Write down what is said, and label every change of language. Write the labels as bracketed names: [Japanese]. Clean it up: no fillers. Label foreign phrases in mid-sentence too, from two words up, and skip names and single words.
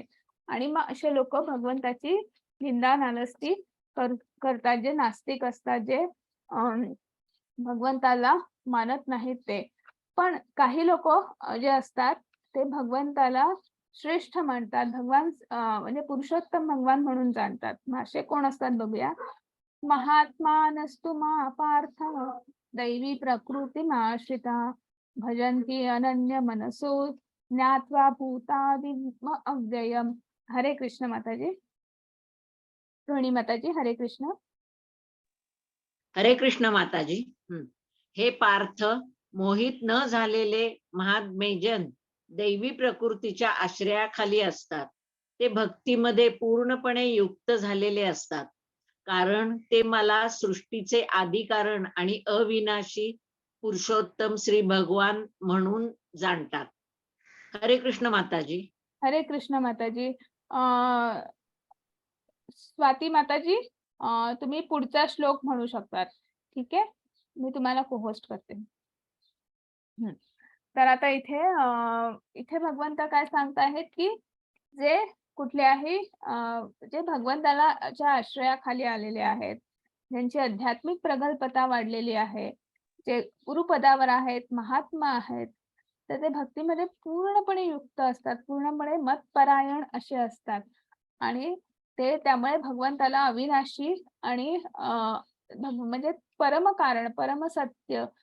[Marathi] आणि मग असे लोक भगवंताची निंदा नालस्ती करतात, जे नास्तिक असतात, जे भगवंताला मानत नाहीत ते. पण काही लोक जे असतात ते भगवंताला श्रेष्ठ मानतात, भगवान म्हणजे पुरुषोत्तम भगवान म्हणून जाणतात. असे कोण असतात बघूया. [Sanskrit] महात्मानस्तु मा पार्थ दैवी प्रकृतिमाश्रिता भजन्ति अनन्य मनसो ज्ञात्वा भूतादिम अव्ययम. [Marathi] हरे कृष्ण माताजी. रोहिणी माताजी. हरे कृष्ण. हरे कृष्ण माताजी. हे पार्थ, मोहित न झालेले महात्मेजन दैवी प्रकृतीच्या आश्रयाखाली असतात. ते भक्तीमध्ये पूर्णपणे युक्त झालेले असतात, कारण ते मला सृष्टीचे आदिकारण आणि अविनाशी पुरुषोत्तम श्री भगवान म्हणून जाणतात. हरे कृष्ण माताजी. हरे कृष्ण माताजी. स्वाती माताजी, तुम्ही पुढचा श्लोक म्हणू शकतात. ठीक आहे, मी तुम्हाला को-होस्ट करते. तर आता इथे भगवंत काय सांगत आहेत की जे कुठल्याही जे भगवंताला च्या आश्रयाखाली आलेले आहेत, ज्यांची आध्यात्मिक प्रगल्भता वाढलेली आहे, जे गुरुपदावर आहेत, महात्मा आहेत, तर ते भक्तीमध्ये पूर्णपणे युक्त असतात, पूर्णपणे मतपरायण असे असतात आणि ते त्यामुळे भगवंताला अविनाशी आणि म्हणजे परमकारण, परमसत्य,